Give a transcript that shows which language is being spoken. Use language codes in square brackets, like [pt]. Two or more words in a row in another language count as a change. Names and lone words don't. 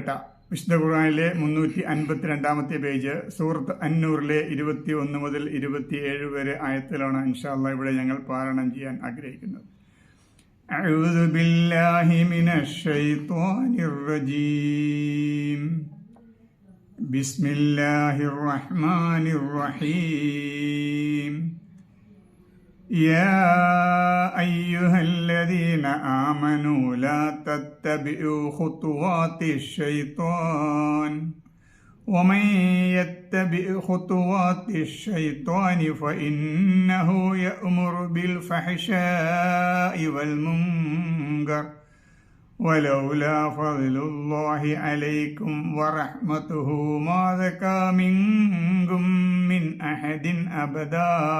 [ml] വിശുദ്ധ ഖുർആനിലെ 352 പേജ് സൂറത്ത് അന്നൂറിലെ 21 മുതൽ 27 വരെ ആയത്തിലാണ് [ar] إن شاء الله [ml] ഇവിടെ ഞങ്ങൾ പാരായണം ചെയ്യാൻ ആഗ്രഹിക്കുന്നത്. [ar] أعوذ بالله من الشيطان الرجيم. بسم الله الرحمن الرحيم. يا أيها الذين آمنوا لا تتبعوا خطوات الشيطان ومن يتبع خطوات الشيطان فإنه يأمر بالفحشاء والمنكر ولولا فضل الله عليكم ورحمته ما زكى منكم من أحد أبدا